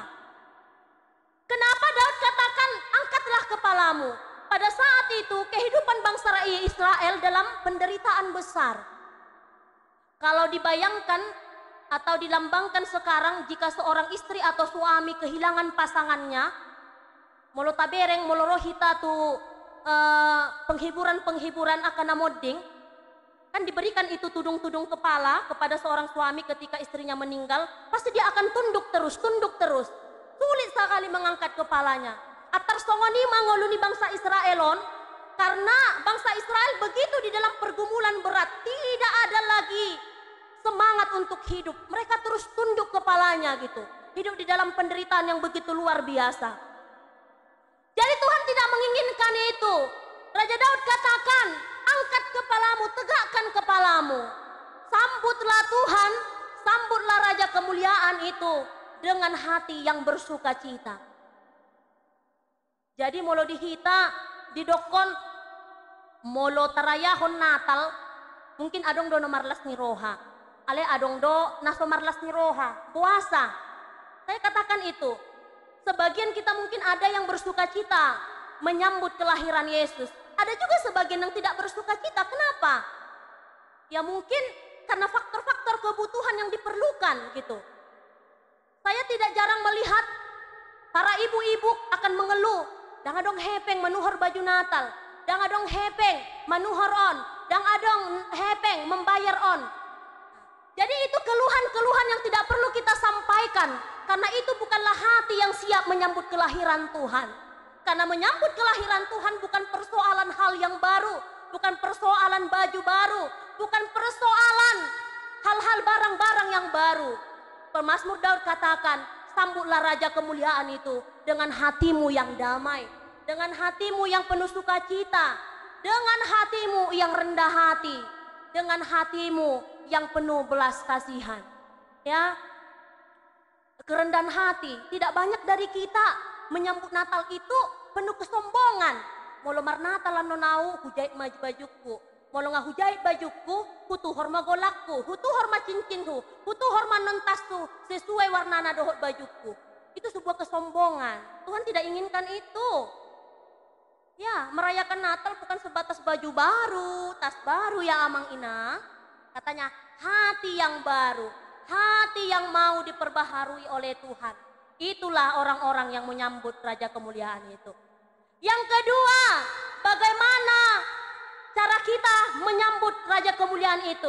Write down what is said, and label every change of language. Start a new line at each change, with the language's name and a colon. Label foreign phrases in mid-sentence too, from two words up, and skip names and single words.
Indonesian: Kenapa Daud katakan angkatlah kepalamu? Pada saat itu kehidupan bangsa Israel dalam penderitaan besar. Kalau dibayangkan atau dilambangkan sekarang, jika seorang istri atau suami kehilangan pasangannya,
Batak Toba: molo tabereng, molo rohita tu
Indonesian: penghiburan-penghiburan akan namoding, kan diberikan itu tudung-tudung kepala kepada seorang suami ketika istrinya meninggal, pasti dia akan tunduk terus. Sulit sekali mengangkat kepalanya.
Batak Toba: Atar songoni mangoluni bangsa Israelon,
Indonesian: karena bangsa Israel begitu di dalam pergumulan berat, tidak ada lagi semangat untuk hidup. Mereka terus tunduk kepalanya gitu. Hidup di dalam penderitaan yang begitu luar biasa. Jadi Tuhan tidak menginginkan itu. Raja Daud katakan, angkat kepalamu, tegakkan kepalamu. Sambutlah Tuhan, sambutlah Raja kemuliaan itu dengan hati yang bersukacita.
Batak Toba: Jadi molo dihita, didokon, molo tarayahon Natal, mungkin adong do nomarlas ni roha. Ale adong do naso marlas ni roha, puasa.
Indonesian: Saya katakan itu. Sebagian kita mungkin ada yang bersukacita menyambut kelahiran Yesus. Ada juga sebagian yang tidak bersukacita. Kenapa? Ya mungkin karena faktor-faktor kebutuhan yang diperlukan gitu. Saya tidak jarang melihat para ibu-ibu akan mengeluh.
Batak Toba: Dang adong hepeng manuhor baju Natal. Dang adong hepeng manuhor on. Dang adong hepeng membayar on.
Indonesian: Jadi itu keluhan-keluhan yang tidak perlu kita sampaikan. Karena itu bukanlah hati yang siap menyambut kelahiran Tuhan. Karena menyambut kelahiran Tuhan bukan persoalan hal yang baru. Bukan persoalan baju baru. Bukan persoalan hal-hal barang-barang yang baru. Pemazmur Daud katakan, sambutlah Raja kemuliaan itu dengan hatimu yang damai. Dengan hatimu yang penuh sukacita. Dengan hatimu yang rendah hati. Dengan hatimu yang penuh belas kasihan. Ya, kerendahan hati. Tidak banyak dari kita menyambut Natal itu penuh kesombongan.
Batak Toba: Molo mar Natal nonau hujait maju bajuku. Molo nga hujait bajuku, hutu horma golakku, hutu horma cincinku, hutu horma nontasku
Indonesian: sesuai warna
Batak Toba: dohot bajuku.
Indonesian: Itu sebuah kesombongan. Tuhan tidak inginkan itu. Ya, merayakan Natal bukan sebatas baju baru, tas baru ya
Batak Toba: amang ina.
Indonesian: Katanya hati yang baru, hati yang mau diperbaharui oleh Tuhan. Itulah orang-orang yang menyambut Raja kemuliaan itu. Yang kedua, bagaimana cara kita menyambut Raja kemuliaan itu?